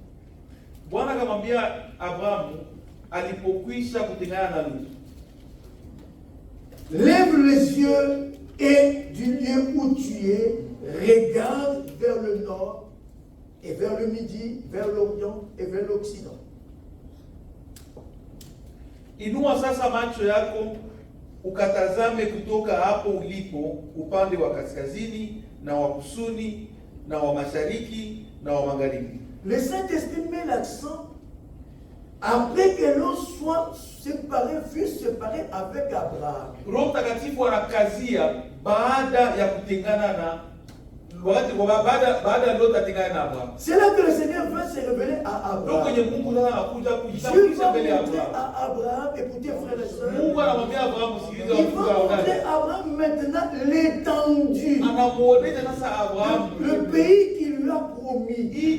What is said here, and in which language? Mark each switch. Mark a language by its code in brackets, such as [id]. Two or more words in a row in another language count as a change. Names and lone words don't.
[fr] Lève les yeux et du lieu où tu es, regarde vers le nord et vers le midi, vers l'orient et vers l'occident. [sw] Inua sasa macho yako ukatazame kutoka hapo ulipo upande wa kaskazini na wa kusini na wa mashariki na wa magharibi. [fr] Le Saint-Esprit met l'accent après que l'on soit fut séparé avec Abraham. [sw] Roho Mtakatifu anakazia baada ya kutengana na baada Lot atengana na Abraham. [fr] C'est là que le Seigneur veut se révéler à Abraham. Dieu va montrer à Abraham, écoutez frères et sœurs, il va montrer à Abraham maintenant l'étendue, le pays qu'il lui a promis.